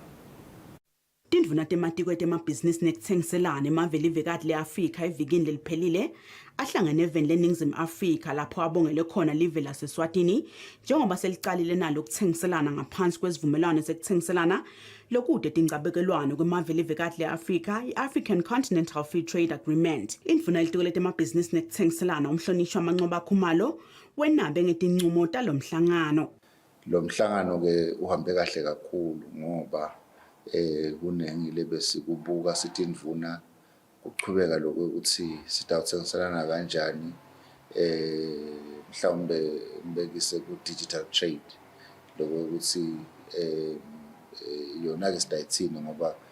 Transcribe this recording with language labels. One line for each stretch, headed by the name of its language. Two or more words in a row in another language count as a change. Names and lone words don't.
Swati: Tindvuna tematiko temabhizinisi nekutsengiselana emave livekati le-Afrika evikini leliphelile ahlangene eveni leNingizimu Afrika lapho abongele khona live laseSwatini njengoba selicalile nalo ukutsengiselana ngaphansi kwesivumelwano sekutsengiselana lokude tingcabekelwano kwemave livekati le-Afrika i-African Continental Free Trade Agreement. Indvuna yelitiko letemabhizinisi nekutsengiselana umhlonishwa Manqoba Khumalo wenabe ngetincumo talomhlangano. Lo mhlangano ke uhambe kahle kakhulu ngoba kunengile besikubuka sithi indvuna ukuchubeka lokho ukuthi sitawutsengiselana kanjani mhlawumbe mbekise ku
English: digital trade
Swati: lokho ukuthi yona ke sidayithini ngoba